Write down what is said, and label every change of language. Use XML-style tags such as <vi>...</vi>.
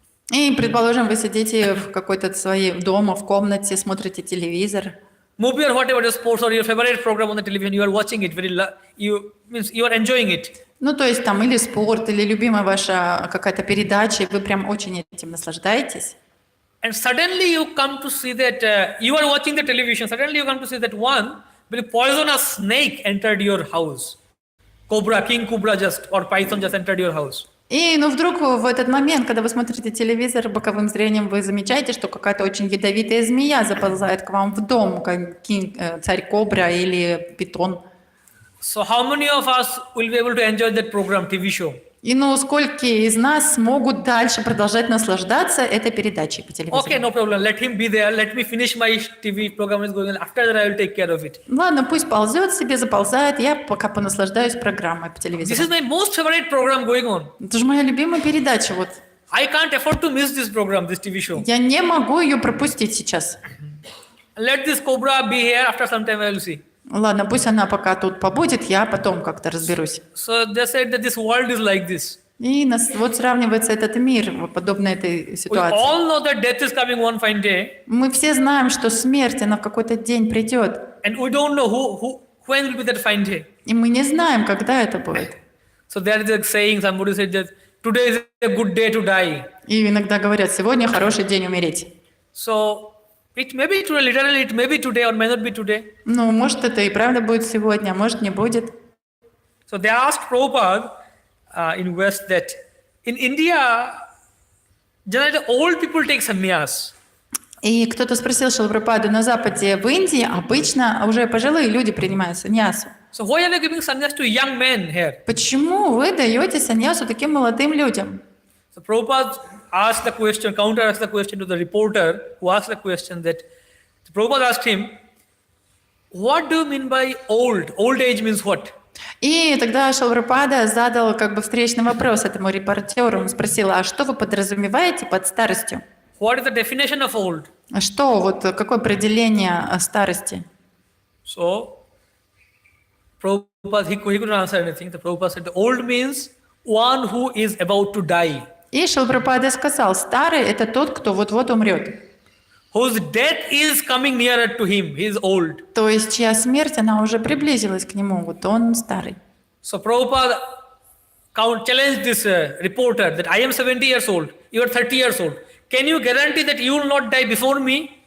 <ru>И, предположим, вы сидите в какой-то своей дома, в комнате, смотрите телевизор.</ru> <en>Movie or whatever the sports or your favorite program on the television, you are watching it you are enjoying it.</en> <ru>Ну, то есть там или спорт, или любимая ваша какая-то передача, и вы прям очень этим наслаждаетесь.</ru> <en>And suddenly you come to see that you are watching the television. Suddenly you come to see that one very poisonous snake entered your house. Cobra, king cobra or python just entered your house.</en> <ru>И, вдруг в этот момент, когда вы смотрите телевизор, боковым зрением вы замечаете, что какая-то очень ядовитая змея заползает к вам в дом, как царь-кобра или питон.</ru> <en>So how many of us will be able to enjoy that program, TV show?</en> <ru>И сколько из нас смогут дальше продолжать наслаждаться этой передачей по телевизору?</ru> <en>Okay, no problem. Let him be there. Let me finish my TV program is going on. After that, I will take care of it.</en> <ru>Ладно, пусть ползет себе, заползает. Я пока понаслаждаюсь программой по телевизору.</ru> <en>This is my most favorite program going on.</en> <ru>Это же моя любимая передача. Вот.</ru> <en>I can't afford to miss this program, this TV show.</en> <ru>Я не могу ее пропустить сейчас.</ru> <en>Let this cobra be here. After some time, I will see.</en> <ru>Ладно, пусть она пока тут побудет, я потом как-то разберусь.</ru> <en>So they said that this world is like this.</en> <ru>И вот сравнивается этот мир, подобно этой</ru> <en>We</en> <ru>ситуации.</ru> <en>all know that death is coming one fine day.</en> <ru>Мы все знаем, что смерть, она в какой-то день придет.</ru> <en>And we don't know when will be that fine day.</en> <ru>И мы не знаем, когда это будет.</ru> <en>So there is a saying, somebody said that today is a good day to die.</en> <ru>И иногда говорят, сегодня хороший день умереть.</ru> <en>So it may be today, literally it may be today or may not be today.</en> <ru>Может это и правда будет сегодня, а может не будет.</ru> <en>So they asked Prabhupada in West that in India, generally old people take sannyas.</en> <ru>И кто-то спросил Шрилу Прабхупаду, на Западе, в Индии обычно уже пожилые люди принимают саньясу.</ru> <en>So why are you giving sannyas to young men here?</en> <ru>Почему вы даете саньясу таким молодым людям?</ru> <en>So Prabhupada asked the question, counter-asked the question to the reporter who asked the question that Prabhupada asked him, what do you mean by old? Old age means what?</en> <ru>И тогда Шрила Прабхупада задал встречный вопрос этому репортеру. Он спросил, а что вы подразумеваете под старостью?</ru> <en>What is the definition of old?</en> <ru>А что, какое определение старости?</ru> <en>So Prabhupada, he couldn't answer anything. The Prabhupada said, the old means one who is about to die.</en> <ru>И Шрила Прабхупада сказал, старый – это тот, кто вот-вот умрет.</ru> <en>Whose death is coming nearer to him. He is old.</en> <ru>То есть, чья смерть, она уже приблизилась к нему, вот он старый.</ru> <en>So Prabhupada challenged this reporter that I am 70 years old, you are 30 years old. Can you guarantee that you will not die before me?</en>